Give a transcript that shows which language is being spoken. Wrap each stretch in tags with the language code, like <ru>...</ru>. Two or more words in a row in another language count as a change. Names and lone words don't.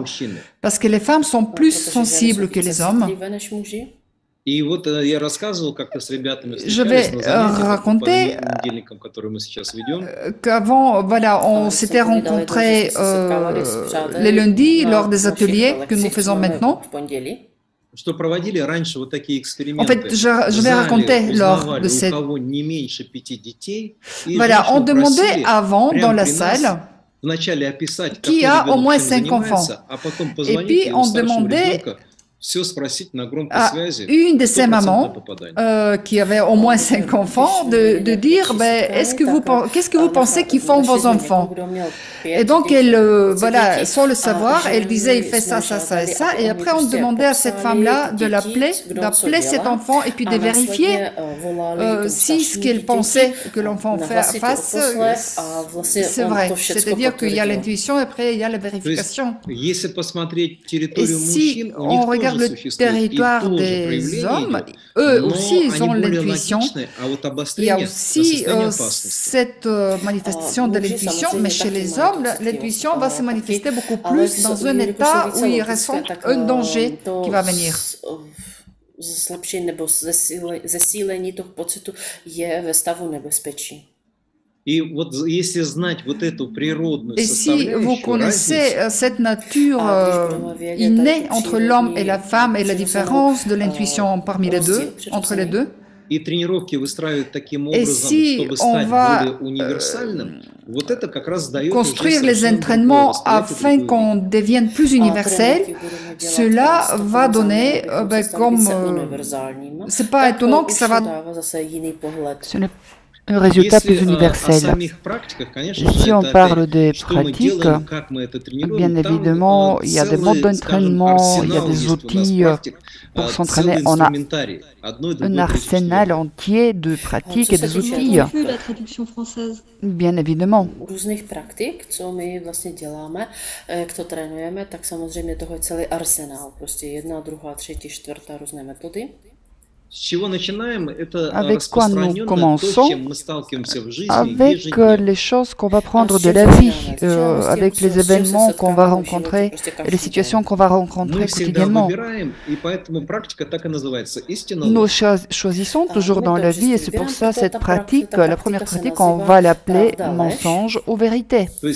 <fr>Parce que les femmes sont plus sensibles que les hommes. Je vais raconter qu'avant, voilà, on s'était rencontrés les lundis lors des ateliers que nous faisons maintenant.</fr> <ru>что проводили раньше вот такие</ru> <fr>En fait,</fr> <ru>эксперименты.</ru> <fr>je</fr> <ru>В</ru> <fr>vais</fr> <ru>зале</ru> <fr>raconter lors</fr> <ru>узнавали,</ru> <fr>de</fr> <ru>у</ru> <fr>cette...</fr> <ru>кого не меньше 5 детей, и</ru> <fr>Voilà, on</fr> <ru>женщину</ru> <fr>demandait</fr> <ru>просили</ru> <fr>avant dans</fr> <ru>прямо</ru> <fr>la</fr> <ru>при нас</ru> <fr>salle</fr> <ru>вначале описать,</ru> <fr>qui</fr> <ru>какой</ru> <fr>a au</fr> <ru>ребенок</ru> <fr>moins</fr> <ru>чем</ru> <fr>5 enfants.</fr> <ru>занимается, а потом</ru> <fr>Et</fr> <ru>позвонить</ru> <fr>puis,</fr> <ru>и у</ru> <fr>on</fr> <ru>старшего</ru> <fr>demandait</fr> <ru>ребенка все спросить на громкой</ru> <fr>à</fr> <ru>связи,</ru> <fr>une de ces</fr> <ru>100%</ru> <fr>mamans</fr> <ru>попадание.</ru> <fr>qui avait au moins 5 enfants de dire ben, qu'est-ce que vous pensez qu'ils font vos enfants? Et donc, elle, voilà, sans le savoir, elle disait il fait ça, ça, ça et ça. Et après, on demandait à cette femme-là de l'appeler, d'appeler cet enfant et puis de vérifier si ce qu'elle pensait que l'enfant fasse, c'est vrai. C'est-à-dire qu'il y a l'intuition et après, il y a la vérification.</fr> <ru>Если посмотреть</ru> <fr>Et</fr> <ru>территорию</ru> <fr>si</fr> <ru>мужчин, у</ru> <fr>on</fr> <ru>них</ru> <fr>regarde</fr> <ru>тоже</ru> <fr>le</fr> <ru>существует и</ru> <fr>territoire</fr> <ru>тоже</ru> <fr>des</fr> <ru>проявление</ru> <fr>hommes,</fr> <ru>идет,</ru> <fr>eux</fr> <ru>но</ru> <fr>aussi, ils ont</fr> <ru>они более</ru> <fr>l'intuition.</fr> <ru>логичны, а вот</ru> <fr>Il y a</fr> <ru>обострение на</ru> <fr>aussi</fr> <ru>состояние опасности.</ru> <fr>cette manifestation de l'intuition, mais chez les hommes, l'intuition va se manifester beaucoup plus dans un état où ils ressentent un danger qui va venir.</fr> <cs>Zlepšení nebo zesílení toho pocitu je ve stavu nebezpečí.</cs> <ru>И вот если знать вот эту природную</ru> <fr>Et si vous connaissez cette nature innée entre l'homme et la femme et la différence de l'intuition parmi les deux, entre les deux,</fr> <ru>и тренировки выстраивать таким образом,</ru> <fr>si</fr> <ru>чтобы</ru> <fr>on</fr> <ru>стать</ru> <fr>va</fr> <ru>более универсальным, вот это как раз дает</ru> <fr>construire</fr> <ru>уже</ru> <fr>les</fr> <ru>совсем</ru> <fr>entraînements</fr> <ru>другое восприятие,</ru> <fr>afin</fr> <ru>другую</ru> <fr>qu'on devienne plus universel, cela va donner, comme c'est pas étonnant que ça va un résultat plus universel. Si on parle des pratiques, bien évidemment, il y a des modes d'entraînement, il y a des outils pour s'entraîner. On a un arsenal entier de pratiques et des outils. La traduction française. Bien évidemment.</fr> <cs>Různých praktik, co my vlastně děláme, jak to trénujeme, tak samozřejmě toho je celý arsenál. Prostě 1, 2, 3, 4 různé metody.</cs> <fr>Avec quoi nous commençons? Avec les choses qu'on va prendre de la vie, avec les événements qu'on va rencontrer et les situations qu'on va rencontrer quotidiennement. Nous choisissons toujours dans la vie et c'est pour ça cette pratique, la première pratique, on va l'appeler mensonge ou vérité.</fr>